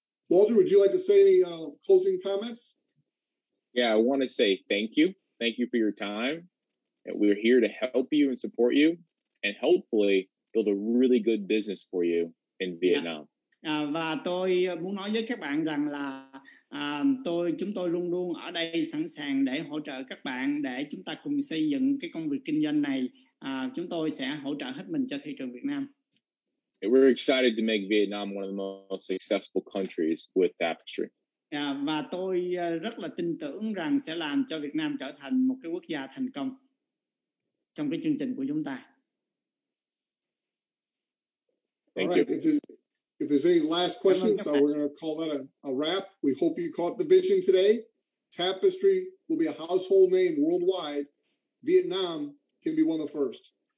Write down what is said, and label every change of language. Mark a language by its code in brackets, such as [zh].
[en] Walter, would you like to say any closing comments? Yeah, I want to say thank you. Thank you for your time. And we're here to help you and support you and hopefully build a really good business for you in Vietnam. [vi] Và tôi muốn nói với các bạn rằng là chúng tôi luôn luôn ở đây sẵn sàng để hỗ trợ các bạn để chúng ta cùng xây dựng cái công việc kinh doanh này. Chúng tôi sẽ hỗ trợ hết mình cho thị trường Việt Nam. [en] We're excited to make Vietnam one of the most successful countries with Tapestri. [vi] Và tôi rất là tin tưởng rằng sẽ làm cho Việt Nam trở thành một cái quốc gia thành công trong cái chương trình của chúng ta. [en] All right. If there's any last questions, so we're going to call that a wrap. We hope you caught the vision today. Tapestri will be a household name worldwide. Vietnam can be one of the first.